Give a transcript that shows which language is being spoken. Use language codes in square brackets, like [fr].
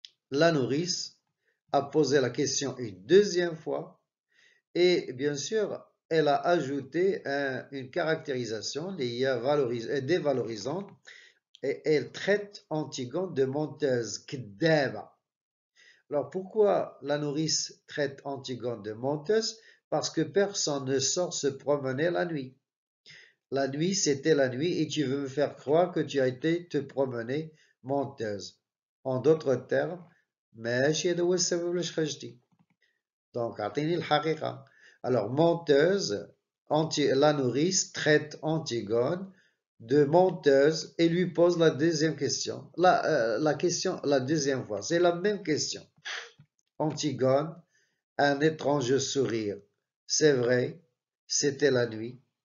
[fr] La nourrice a posé la question une deuxième fois et bien sûr, elle a ajouté une caractérisation dévalorisante et elle traite Antigone de menteuse, kdaba. Alors pourquoi la nourrice traite Antigone de menteuse? Parce que personne ne sort se promener la nuit. La nuit, c'était la nuit et tu veux me faire croire que tu as été te promener, menteuse. En d'autres termes, [ar] ماشي هذا هو السبب علاش خرجتي. Donc اعطيني الحقيقة. [fr] Alors menteuse, la nourrice traite Antigone de menteuse et lui pose la deuxième question. La deuxième fois, c'est la même question. Antigone, un étrange sourire. C'est vrai, c'était la nuit.